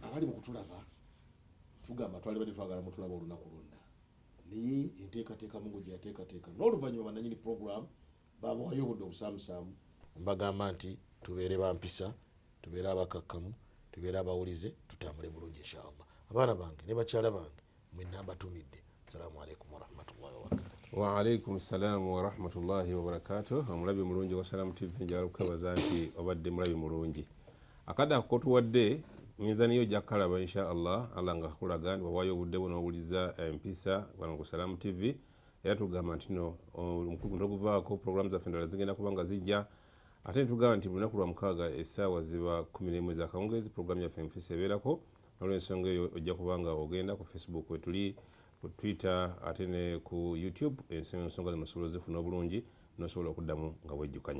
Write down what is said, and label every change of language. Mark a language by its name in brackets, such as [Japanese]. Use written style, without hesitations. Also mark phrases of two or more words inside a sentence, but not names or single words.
[Ganda] abali mu kutulaba tugamba twali badde twagala mutulaba olunaku lwonna naye enteekateeka Mungu gye yateekateeka n'oluvannyuma bannanyini program babawayo obudde obusaamusaamu mbagamba nti tubeere bampisa tubeere abakakkamu tubeere abawulize tutambule bulungi inshallah abaana bange ne bakyala bange mwenna mbatumidde [Arabic] السلام عليكم ورحمة الله وبركاته وعليكم السلام ورحمة الله وبركاته [Ganda] omulabi mulungi wa Salaamu TV njagala kukabaza nti obadde mulabi mulungi akadde akotuwadde minzaniyo jakkalaba [Arabic] إن شاء الله [Ganda] nga akulaga nti wawaayo obudde bwo n'owuliza empisa wano ku Salaamu TV era tugamba nti no omukugu toguvaako programu zaffe endala zigenda kuba nga zijja ate netugamba nti buli lunaku lwa mukaaga essaawa ziba 11 ez'akawungeezi programu yaffe empisa ebeerako nolwensonga eyo ojja kubanga ogenda ku Facebook wetuli ku Twitter ate ne ku YouTube ensonga zino osobola zifuna obulungi nosobola okuddamu nga bwejjukanya.